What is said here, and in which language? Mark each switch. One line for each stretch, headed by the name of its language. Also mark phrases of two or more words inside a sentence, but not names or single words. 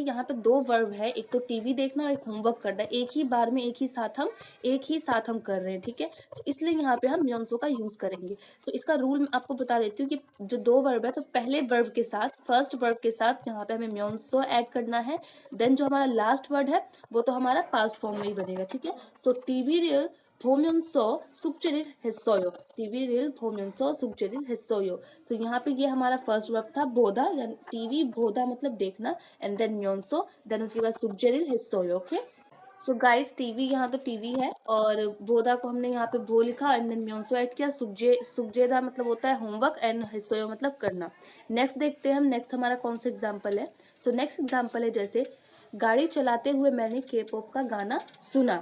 Hindi: यहाँ पे दो वर्ब है, एक तो टीवी देखना और एक होमवर्क करना, एक ही बार में एक ही साथ हम कर रहे हैं, ठीक है। तो इसलिए यहाँ पे हम म्योनसो का यूज करेंगे। इसका रूल मैं आपको बता देती हूँ कि जो दो वर्ब है तो पहले वर्ब के साथ,
English: first verb
Hindi: के साथ यहाँ पे हमें म्योनसो ऐड करना है। देन जो हमारा
English: last word
Hindi: है वो तो हमारा
English: past form
Hindi: में ही बनेगा, ठीक है।
Korean: टीवी 보면서 숙제를 했어요। टीवी를 보면서 숙제를 했어요।
Hindi: तो यहाँ पे ये हमारा
English: first verb
Hindi: था बोधा, यानी टीवी बोधा मतलब देखना,
English: and then
Hindi: म्योनसो, देन उसके बाद
Korean: 숙제를 했어요,
Hindi: ओके। गाइस टीवी, यहाँ तो टीवी है और बोधा को हमने यहाँ पे भो लिखा
English: and then
Hindi: म्योनसो ऐड किया। सुजेदा मतलब होता है होमवर्क एंड हिस्सोयो मतलब करना। नेक्स्ट देखते हैं हम, नेक्स्ट हमारा कौन सा एग्जाम्पल है।
English: next example
Hindi: है जैसे गाड़ी चलाते हुए मैंने के पॉप का गाना सुना।